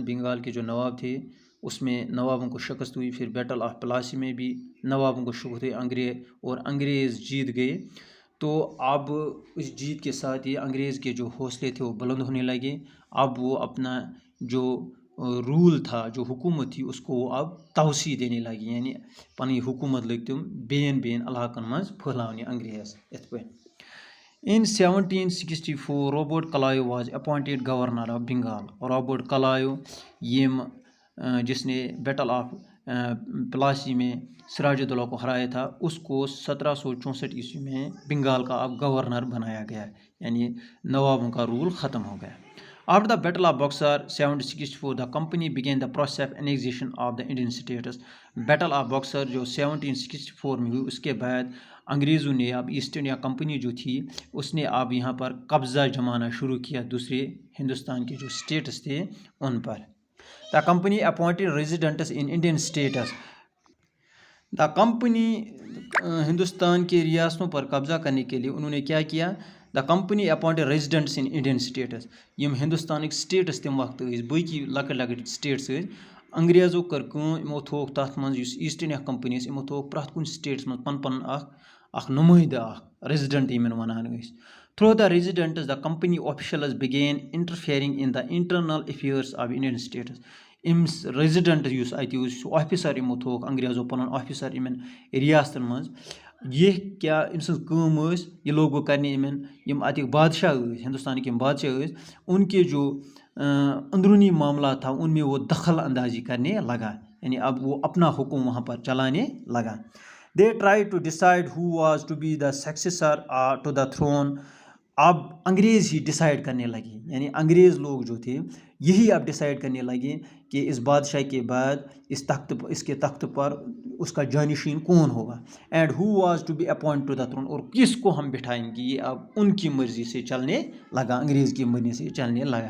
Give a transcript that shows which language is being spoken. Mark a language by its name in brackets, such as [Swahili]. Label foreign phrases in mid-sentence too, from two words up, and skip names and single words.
[Urdu] بنگال کے جو نواب تھے اس میں نوابوں کو شکست ہوئی، پھر بیٹل آف پلاسی میں بھی نوابوں کو شکست ہوئی انگریز جیت گئے۔ تو اب اس جیت کے ساتھ ہی انگریز کے جو حوصلے تھے وہ بلند ہونے لگے۔ اب وہ اپنا جو رول تھا، جو حکومت تھی، اس کو وہ اب توسیع دینے لگے، یعنی [Kashmiri] پنی حکومت لگ تم بین علاقن مز پھیلاونے انگریز ات پہ۔ [English] In 1764 Robert Clive was appointed governor of Bengal۔ [Urdu] Robert Clive جس نے بیٹل آف پلاسی میں سراج الدولہ کو ہرایا تھا، اس کو 1764 عیسوی میں بنگال کا اب گورنر بنایا گیا، یعنی نوابوں کا رول ختم ہو گیا۔ [English] After the Battle of Buxar 1764 the company began the process of annexation of the Indian states۔ [Urdu] بیٹل آف بکسر جو 1764 میں ہوئی، اس کے بعد انگریزوں نے اب ایسٹ انڈیا کمپنی جو تھی اس نے اب یہاں پر قبضہ جمانا شروع کیا دوسرے ہندوستان کے جو اسٹیٹس تھے ان پر۔ [English] The company appointed residents in Indian states۔ The company [Urdu] ہندوستان کے ریاستوں پر قبضہ کرنے کے لیے انہوں نے کیا کیا؟ [English] The company appointed residents in Indian states. [Kashmiri] یم ہندوستانک سٹیٹس تم وقت باقی لکٹ لکٹ سٹیٹس انگریزو کر یمو تھوک تر من ایسٹ انڈیا کمپنی یمو تھوک پرت کن سٹیٹس من پن پن اخ نمائندہ ریزیڈنٹ یمن ونان [English] through the residents the company officials began interfering in the internal affairs of Indian states. [Kashmiri] ریزیڈنٹ اس آفیسر یمو تھوک انگریزو پن آفیسر ان ریاستن مز، [Urdu] یہ کیا ام سم یہ لوگ کرنے یم اتک بادشاہ ہندوستان کے بادشاہ ان کے جو اندرونی معاملات تھا ان میں وہ دخل اندازی کرنے لگا، یعنی اب وہ اپنا حکم وہاں پر چلانے لگا۔ [English] They tried to decide who was to be the successor to the throne. [Urdu] اب انگریز ہی ڈیسائیڈ کرنے لگے، یعنی انگریز لوگ جو تھے یہی اب ڈیسائیڈ کرنے لگے کہ اس بادشاہ کے بعد اس کے تخت پر اس کا جانشین کون ہوگا، [English] and who was to be appoint to the throne, [Urdu] اور کس کو ہم بٹھائیں گے۔ یہ اب ان کی مرضی سے چلنے لگا، انگریز کی مرضی سے چلنے لگا۔